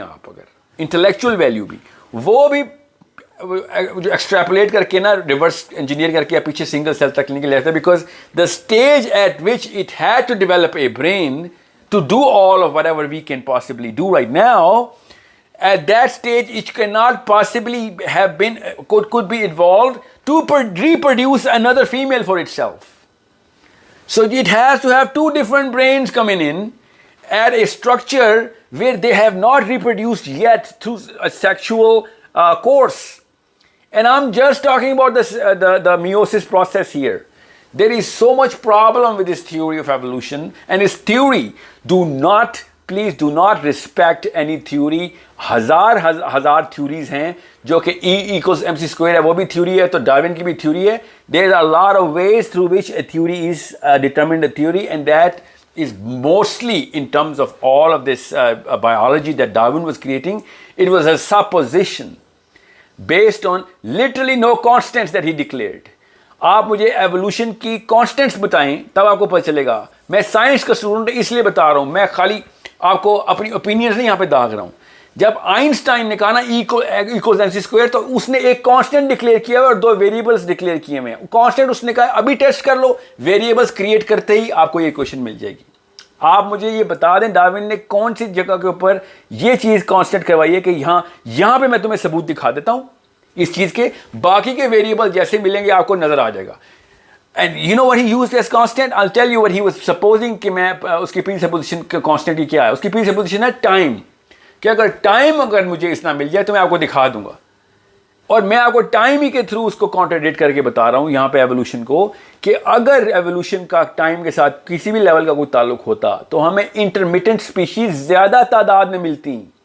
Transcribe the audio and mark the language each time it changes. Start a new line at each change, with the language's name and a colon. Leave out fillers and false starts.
Urdu: آپ اگر intellectual value بھی وہ بھی جو ایکسٹریپولیٹ کر کے نا ریورس انجینئر کر کے پیچھے سنگل سیل تک نہیں لیتا,
English: Because the stage at which it had to develop a brain to do all of what ever we can possibly do right now, at that stage it cannot possibly have been could be evolved to reproduce another female for itself. So it has to have two different brains coming in at a structure where they have not reproduced yet through a sexual course. And I'm just talking about the meiosis process here. There is so much problem with this theory of evolution, and this theory, please do not respect any theory.
Urdu: ہزار theories ہیں جو کہ E=mc² ہے, وہ بھی theory ہے, تو Darwin کی بھی تھیوری ہے.
English: There are a lot of ways through which a theory is determined a theory, and that is mostly in terms of all of this biology that Darwin was creating. It was a supposition based on literally no constants that he declared.
Urdu: آپ مجھے evolution کی constants بتائیں تب آپ کو پتہ چلے گا. میں سائنس کا اسٹوڈنٹ اس لیے بتا رہا ہوں, میں خالی آپ کو اپنی اوپینینز نہیں یہاں پہ داغ رہا ہوں. جب آئنسٹائن نے کہا نا E=mc², تو اس نے ایک کانسٹنٹ ڈکلیئر کیا اور دو ویریبلس ڈکلیئر کیے ہوئے ہیں. کانسٹنٹ اس نے کہا ابھی ٹیسٹ کر لو, ویریبلس کریٹ کرتے ہی آپ کو یہ ایکویشن مل جائے گی. آپ مجھے یہ بتا دیں ڈارون نے کون سی جگہ کے اوپر یہ چیز کانسٹنٹ کروائی ہے کہ یہاں پہ میں تمہیں ثبوت دکھا دیتا ہوں اس چیز کے, باقی کے ویریبل جیسے ملیں گے آپ کو نظر آ جائے گا.
English: And you know what he used as constant? I'll tell you what he was supposing
Urdu: کہ میں اس کی presupposition کا constant کی کیا ہے. اس کی presupposition ہے time, کہ اگر ٹائم اگر مجھے اس نہ مل جائے تو میں آپ کو دکھا دوں گا. اور میں آپ کو ٹائم ہی کے تھرو اس کو کانٹرڈکٹ کر کے بتا رہا ہوں یہاں پہ ایوولوشن کو, کہ اگر ایوولوشن کا ٹائم کے ساتھ کسی بھی لیول کا کوئی تعلق ہوتا تو ہمیں انٹرمیٹنٹ سپیشیز زیادہ تعداد میں ملتی.